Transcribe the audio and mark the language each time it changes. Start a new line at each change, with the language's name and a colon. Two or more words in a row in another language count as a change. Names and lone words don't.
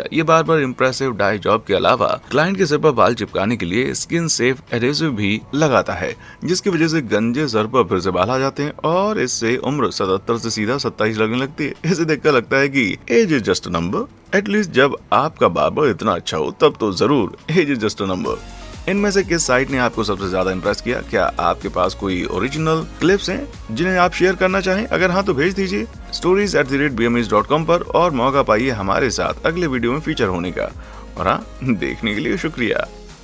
Hindi: ये बार्बर
English: impressive dye job
Hindi: के अलावा क्लाइंट के सिर पर बाल चिपकाने के लिए
English: skin safe adhesive
Hindi: भी लगाता है, जिसकी वजह से गंजे सर पर फिर से बाल आ जाते हैं और इससे उम्र 77 से सीधा 27 लगने लगती है। इसे देखकर लगता है कि
English: age is just a number.
Hindi: एटलीस्ट जब आपका बार्बर इतना अच्छा हो तब तो जरूर
English: age is just a number.
Hindi: इनमें से किस साइट ने आपको सबसे ज्यादा इंप्रेस किया? क्या आपके पास कोई
English: original clips
Hindi: हैं जिन्हें आप शेयर करना चाहें? अगर हाँ तो भेज दीजिए stories@bmis.com पर और मौका पाइए हमारे साथ अगले वीडियो में फीचर होने का। और हाँ, देखने के लिए शुक्रिया।